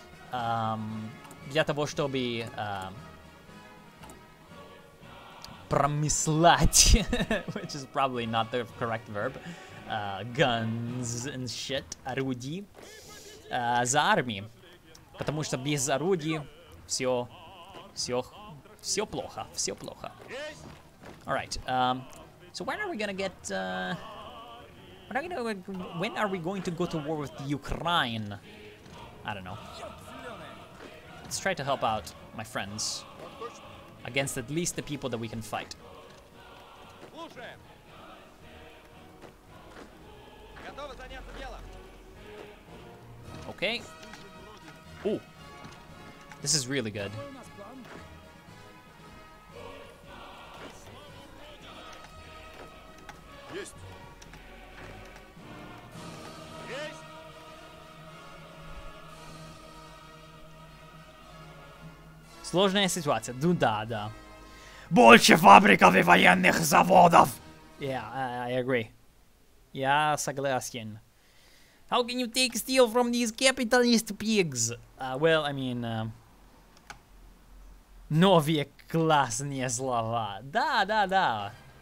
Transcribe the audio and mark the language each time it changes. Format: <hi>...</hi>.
<ru>Для того, чтобы промыслать,</ru> <en>which is probably not the correct verb, guns and shit,</en> <ru>орудий, за армией. Потому что без орудий все плохо.</ru> <en>Alright, so when are we gonna get, when are we going to go to war with Ukraine? I don't know. Let's try to help out my friends against at least the people that we can fight.</en> <ru>Слушаем. Готовы заняться делом.</ru> <en>Okay. Ooh. This is really good.</en> <ru>Есть. Есть. Сложная ситуация. Ну да. Больше фабриков и военных заводов!</ru> <en>Yeah, I agree.</en> <ru>Я согласен.</ru> <en>How can you take steel from these capitalist pigs? Well, I mean...</en> <ru>новые классные слова. Да.</ru>